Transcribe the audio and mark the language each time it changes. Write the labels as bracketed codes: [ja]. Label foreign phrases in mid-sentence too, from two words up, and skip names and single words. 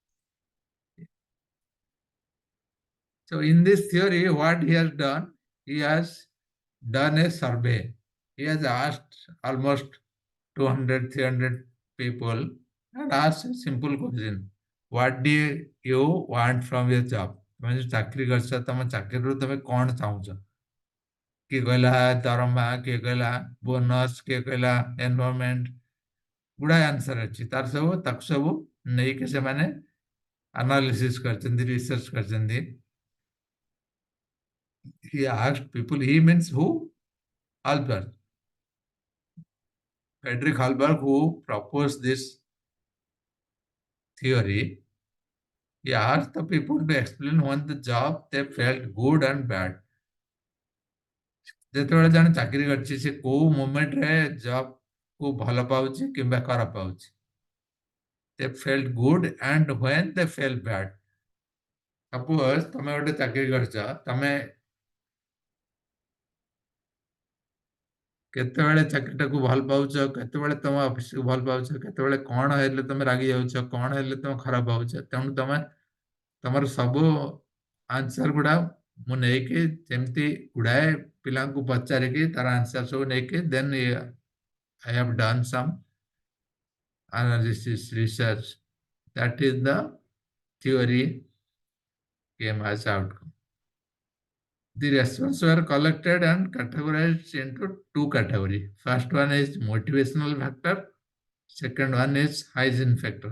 [en] So in this theory, what he has done, he has done a survey. He has asked almost 200, 300 people and asked a simple question. What do you want from your job? [or] ତମେ ଯୋଉ ଚାକିରି କରିଛ, ତମ ଚାକିରିରୁ ତମେ କଣ ଚାହୁଁଛ? କିଏ କହିଲା ଦରମା, କିଏ କହିଲା ବୋନସ୍, କିଏ କହିଲା ଏନଭାରମେଣ୍ଟ, ଗୁଡାଏ ଆନ୍ସର ଅଛି। ତାକୁ ସବୁ ନେଇକି ସେମାନେ ଆନାଲିସିସ୍ କରିଛନ୍ତି, ରିସର୍ଚ୍ଚ କରିଛନ୍ତି। [en] He asked people, he means who? Albert. Friedrich Halberg, who proposed this theory, he asked the people to explain on the job they felt good and bad. [or] ଯେତେବେଳେ ଜଣେ ଚାକିରି କରିଛି ସେ କୋଉ ମୋମେଣ୍ଟରେ ଜବ୍ କୁ ଭଲ ପାଉଛି କିମ୍ବା ଖରାପ ପାଉଛି। [en] They felt good and when they felt bad. [or] Suppose ତମେ ଗୋଟେ ଚାକିରି କରିଛ, ତମେ କେତେବେଳେ ଚାକିରିଟାକୁ ଭଲ ପାଉଛ, କେତେବେଳେ ତମ ଅଫିସକୁ ଭଲ ପାଉଛ, କେତେବେଳେ କଣ ହେଲେ ତମେ ରାଗି ଯାଉଛ, କଣ ହେଲେ ତମେ ଖରାପ ଭାବୁଛ। ତେଣୁ ତମର ସବୁ ଆନ୍ସର ଗୁଡା ମୁଁ ନେଇକି ଯେମିତି ଗୁଡାଏ ପିଲାଙ୍କୁ ପଚାରିକି ତାର ଆନ୍ସର ସବୁ ନେଇକି ଦେନ୍ [en] I have done some analysis research. That is the theory came as outcome. The responses were collected and categorized into two categories. First one is motivational factor. Second one is hygiene factor.